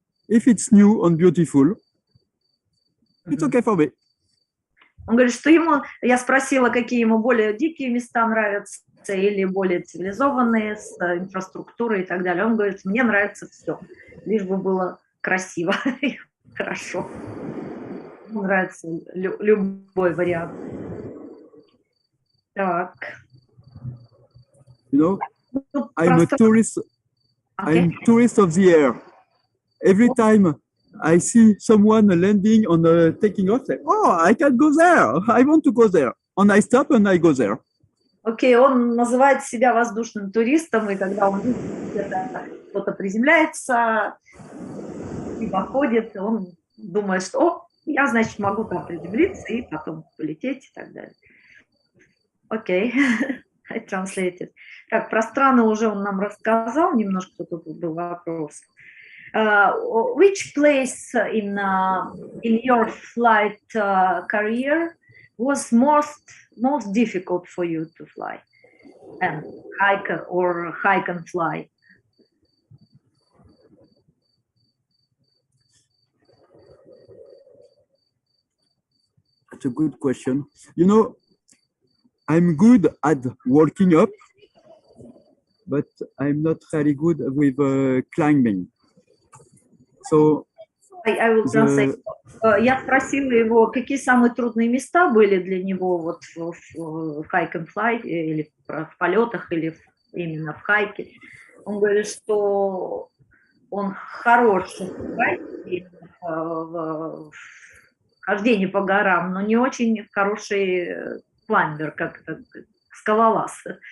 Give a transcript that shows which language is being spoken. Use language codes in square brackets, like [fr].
[en] If it's new and beautiful, it's okay for me. [ru] Он говорит, что я спросила, какие ему более дикие места нравятся или более цивилизованные, с инфраструктурой и так далее. Он говорит, мне нравится все, лишь бы было красиво и хорошо. Мне нравится любой вариант. Так. [en] You know, I'm tourist of the air. Every time I see someone landing on taking off, say, oh, I can go there. I want to go there. And I stop and I go there. [ru] Окей, он называет себя воздушным туристом, и когда он видит, где-то кто-то приземляется и походит, он думает, что, о, я, значит, могу там приземлиться и потом полететь и так далее. [en] Окей, I translated. [ru] Так, про страны уже он нам рассказал, немножко тут был вопрос. [en] Which place in your flight career was most difficult for you to fly and hike and fly? That's a good question. You know, I'm good at walking up, but I'm not really good with climbing. So I will translate. [ru] Я спросила его, какие самые трудные места были для него вот в hike and fly, или в полетах, или именно в хайке. Он говорит, что он хороший в хождении по горам, но не очень хороший клаймбер, как скалолаз.